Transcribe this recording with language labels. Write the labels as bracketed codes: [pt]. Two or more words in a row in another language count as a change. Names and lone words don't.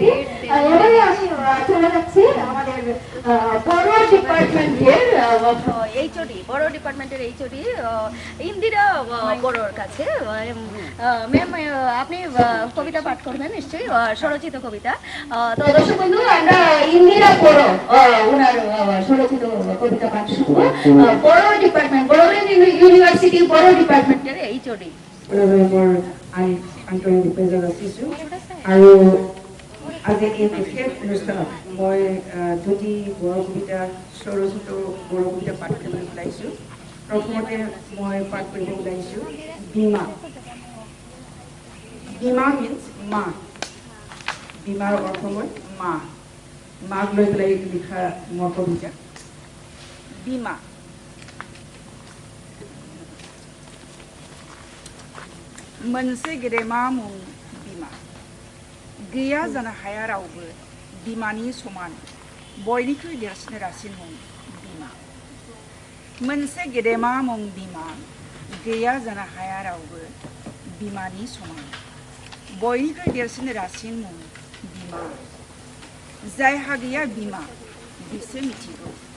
[bn] এবারে আমি চলে যাচ্ছি আমাদের বড় ডিপার্টমেন্টের এইচওডি, বড় ডিপার্টমেন্টের এইচওডি ইন্দিরা বড়োর কাছে। ম্যাম, আপনি কবিতা পাঠ করবেন নিশ্চয়ই, স্বরচিত কবিতা। তো দর্শক বন্ধু, আমরা ইন্দিরা বড়ো ওনার স্বরচিত কবিতা পাঠ শুনবো। বড় ডিপার্টমেন্ট, বড়োলেন ইউনিভার্সিটি বড় ডিপার্টমেন্টের এইচওডি। [as] আন্তৰিক নিবেদন ৰাখিছোঁ আৰু আজি এই বিশেষ অনুষ্ঠানত মই দুটি বড়ো কবিতা স্বৰচিত বড়ো কবিতা পাঠ কৰিবলৈ ওলাইছোঁ। প্ৰথমতে মই পাঠ কৰিব ওলাইছোঁ বীমা। বীমা মিন্স মা। বীমাৰ অৰ্থ হ'ল মা। মাক লৈ পেলাই লিখা মোৰ কবিতা। বীমা। [brx] मोनसे गेदेमा मुं बिमा गैया जानो हाया रावबो बिमानि समान बयनिख्रुइ देरसिन रासिन मुं बिमा मोनसे गेदेमा मुं बिमा गैया जानो हाया रावबो बिमानि समान बयनिख्रुइ देरसिन रासिन मुं बिमा जायहा गैया बिमा बिसो मिथिगौ